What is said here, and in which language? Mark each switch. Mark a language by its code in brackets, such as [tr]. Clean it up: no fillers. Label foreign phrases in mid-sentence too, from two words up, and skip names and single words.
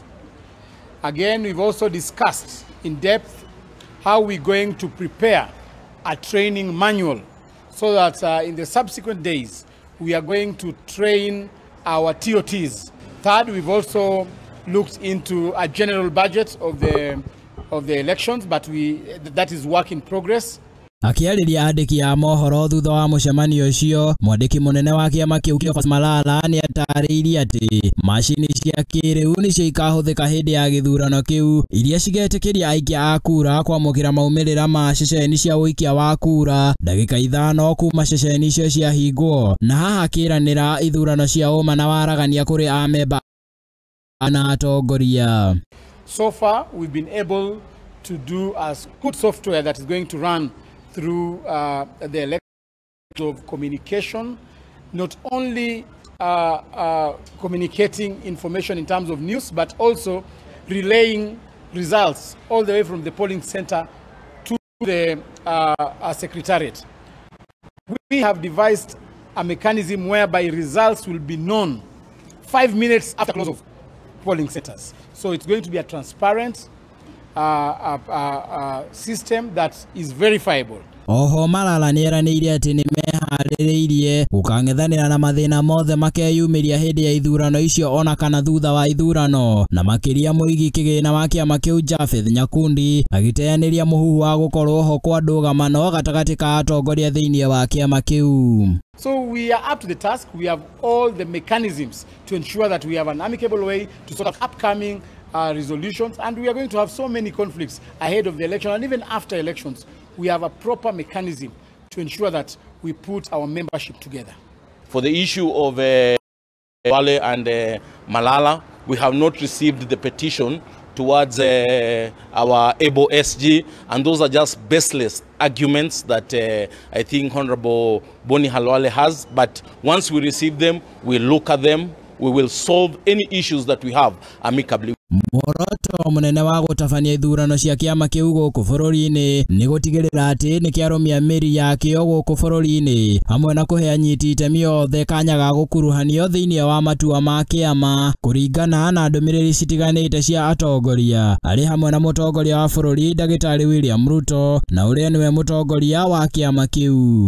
[en] Again, we've also discussed in depth how we're going to prepare a training manual so that in the subsequent days we are going to train our TOTs. Third, we've also looked into a general budget of the elections, but that is work in progress. [ki] Akiariria andiki a mohoro thutha wa mucemanio ucio mwandiki munene wa kiama kiu Malala ni atariirie ati macini cia kiriu ni cio ikahuthika hindi ya githurano kiu iria cigetikiria aikia a kura kwamukira maumirira ma ceceni cia uikia wa kura ndagika 5 kuma ceceni icio cia hingwo na haha akiranira ithurano cia uma na waragania kuri amemba na atongoria. [en] So far we've been able to do a good software that is going to run through the election of communication, not only communicating information in terms of news, but also relaying results all the way from the polling center to the secretariat. We have devised a mechanism whereby results will be known 5 minutes after close of polling centers. So it's going to be a transparent system that is verifiable. [ki] Oho Malala nieraniire ati ni mehariririe gukang'ethanira na mathina mothe makeyumiria hindi ya ithurano icio ona kana thutha wa ithurano na makiria muigi kigina wa kiama kiu Japheth Nyakundi agiteaniria muhuhu wa gukorwo ho kwa ndugamano gatagati ka atongoria thiini wa kiama kiu. [en] So we are up to the task. We have all the mechanisms to ensure that we have an amicable way to sort of upcoming resolutions, and we are going to have so many conflicts ahead of the election and even after elections. We have a proper mechanism to ensure that we put our membership together. For the issue of Wale and Malala, we have not received the petition towards our ABO SG, and those are just baseless arguments that I think Honorable Boni Halwale has. But once we receive them, we look at them, we will solve any issues that we have amicably. [ki] Moroto munene wa gutabania ithurano cia kiama kiu guku bururi-ini ni gutigirira ati ni kiarumia miri yakio guku bururi-ini hamwe na kuhe anyiti itemi othe kanya ga gukuruhanio thiini wa matua ma kiama kuringana na ndumiriri citiganite cia atongoria ari hamwe na mutongoria wa bururi Ndagitari William Ruto na uria niwe mutongoria wa kiama kiu.